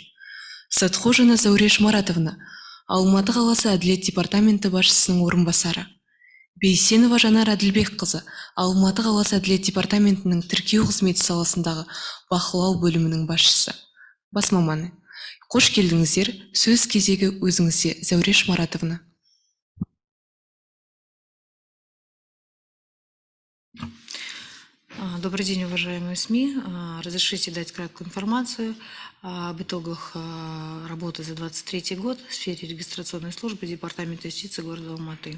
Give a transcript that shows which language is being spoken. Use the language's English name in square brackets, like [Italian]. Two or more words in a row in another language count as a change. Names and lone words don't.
[Kazakh] Сатқожина Зауреш Маратовна, Алматы қаласы әділет департаменті басшысының орынбасары. Бейсенова Жанар Әділбекқызы, Алматы қаласы әділет департаментінің тіркеу қызметі саласындағы бақылау бөлімінің басшысы. Бас маманы. Қош келдіңіздер. Сөз кезегі өзіңізде, Зауреш Маратовна. [Russian] Добрый день, уважаемые СМИ. Разрешите дать краткую информацию об итогах работы за 2023 год в сфере регистрационной службы Департамента юстиции города Алматы.